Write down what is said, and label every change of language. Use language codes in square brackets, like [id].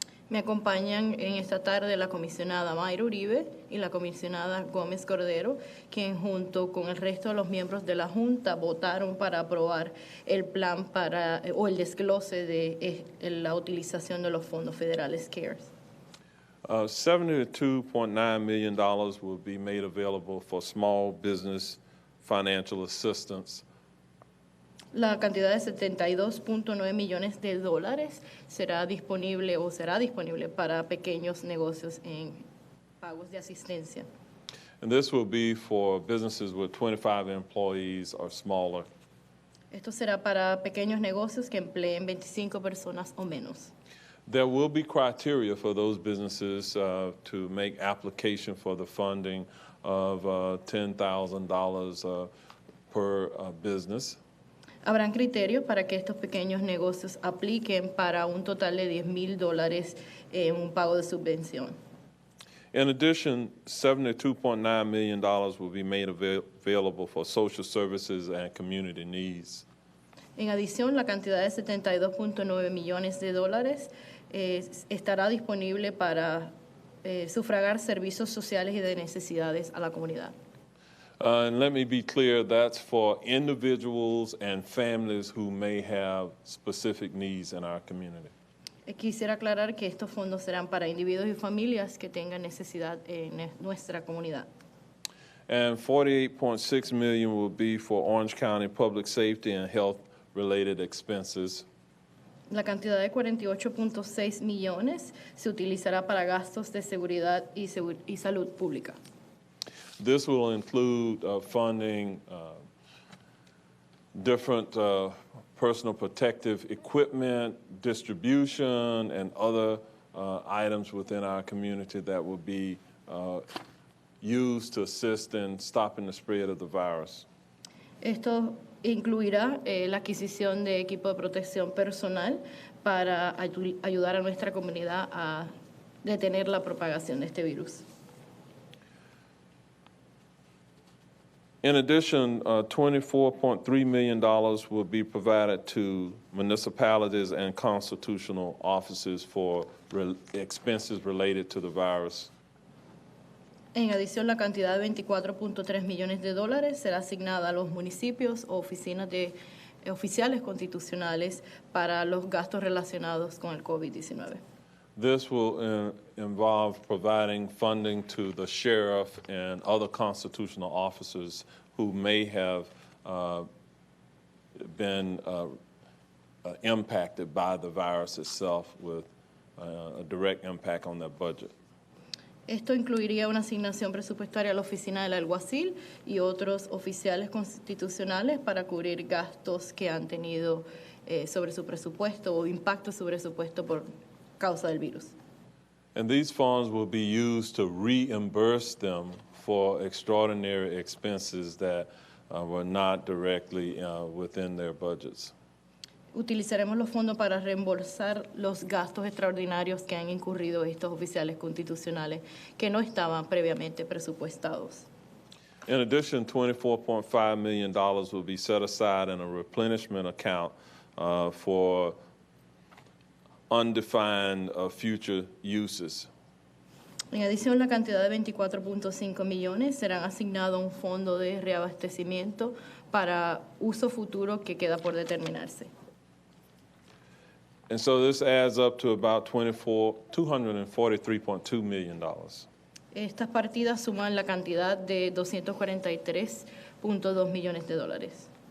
[es] Me acompañan en esta tarde la comisionada Mayra Uribe y la comisionada Gómez Cordero, quien junto con el resto de los miembros de la Junta votaron para aprobar el plan o el desglose de la utilización de los fondos federales CARES. [en] $72.9 million will be made available for small business financial assistance. [es] La cantidad de 72.9 millones de dólares será disponible para pequeños negocios en pagos de asistencia. [en] And this will be for businesses with 25 employees or smaller. [es] Esto será para pequeños negocios que empleen 25 personas o menos. [en] There will be criteria for those businesses to make application for the funding of $10,000 per business. [es] Habrán criterios para que estos pequeños negocios apliquen para un total de $10,000 en un pago de subvención. [en] In addition, $72.9 million will be made available for social services and community needs. [es] En adición, la cantidad de 72.9 millones de dólares estará disponible para sufragar servicios sociales y de necesidades a la comunidad. [en] And let me be clear, that's for individuals and families who may have specific needs in our community. [es] Quisiera aclarar que estos fondos serán para individuos y familias que tengan necesidad en nuestra comunidad. [en] And $48.6 million will be for Orange County public safety and health-related expenses. [es] La cantidad de 48.6 millones se utilizará para gastos de seguridad y salud pública. [en] This will include funding different personal protective equipment, distribution, and other items within our community that will be used to assist in stopping the spread of the virus. [es] Esto incluirá la adquisición de equipo de protección personal para ayudar a nuestra comunidad a detener la propagación de este virus. [en] In addition, $24.3 million will be provided to municipalities and constitutional offices for expenses related to the virus. [es] En adición, la cantidad de 24.3 millones de dólares será asignada a los municipios o oficinas de oficiales constitucionales para los gastos relacionados con el COVID-19. [en] This will involve providing funding to the sheriff and other constitutional officers who may have been impacted by the virus itself with a direct impact on their budget. [es] Esto incluiría una asignación presupuestaria a la oficina del alguacil y otros oficiales constitucionales para cubrir gastos que han tenido sobre su presupuesto o impacto sobre su presupuesto por causa del virus. [en] And these funds will be used to reimburse them for extraordinary expenses that were not directly within their budgets. [es] Utilizaremos los fondos para reembolsar los gastos extraordinarios que han incurrido estos oficiales constitucionales que no estaban previamente presupuestados. [en] In addition, $24.5 million will be set aside in a replenishment account for undefined future uses. [es] En adición, la cantidad de 24.5 millones serán asignados a un fondo de reabastecimiento para uso futuro que queda por determinarse. [en] And so this adds up to about $243.2 million. [es] Estas partidas suman la cantidad de 243.2 millones de dólares.